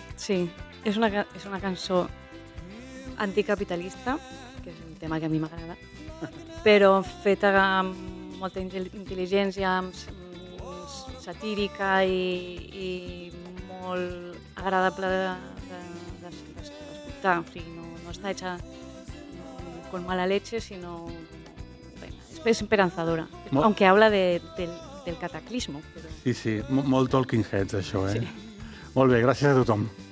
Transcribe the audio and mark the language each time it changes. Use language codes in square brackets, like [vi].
[ca] Sí, és una cançó anticapitalista, que és un tema que a mi m'agrada, però feta amb molta intel·ligència, satírica i molt agradable d'escoltar. O sigui, no està [es] hecha con mala leche, sino es esperanzadora, aunque habla del cataclismo. Pero... [ca] Sí, molt Talking Heads, això, eh? Sí. Molt bé, gràcies a tothom.